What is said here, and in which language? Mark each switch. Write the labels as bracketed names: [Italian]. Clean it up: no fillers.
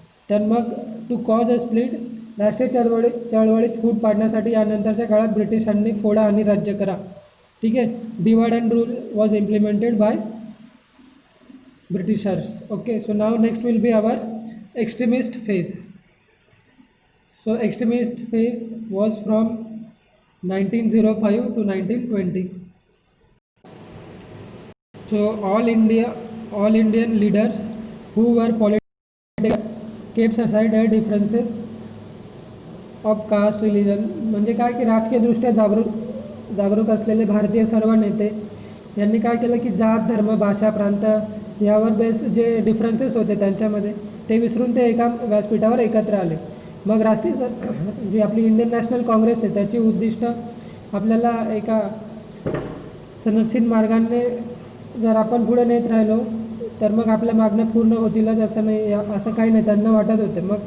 [Marathi] तर मग [English] to cause a split, [Marathi] राष्ट्रीय चळवळीत फूट पाडण्यासाठी यानंतरच्या काळात ब्रिटिशांनी फोडा आणि राज्य करा, ठीक आहे. [English] Divide and rule was implemented by Britishers. Okay, so now next will be our extremist phase. So extremist phase was from 1905 to 1920. So all Indian leaders who were political kept aside their differences of caste, religion. [Marathi] म्हणजे काय की राजकीयदृष्ट्या जागरूक असलेले भारतीय सर्व नेते यांनी काय केलं की जात, धर्म, भाषा, प्रांत यावर बेस्ड जे डिफरन्सेस होते त्यांच्यामध्ये ते विसरून ते एका व्यासपीठावर एकत्र आले. मग जी आपली इंडियन नॅशनल काँग्रेस आहे त्याची उद्दिष्ट आपल्याला एका सनदशीर मार्गाने जर आपण पुढे नेत राहिलो तर मग आपल्या मागण्या पूर्ण होतीलच असं नाही, असं काही नेत्यांना वाटत होते.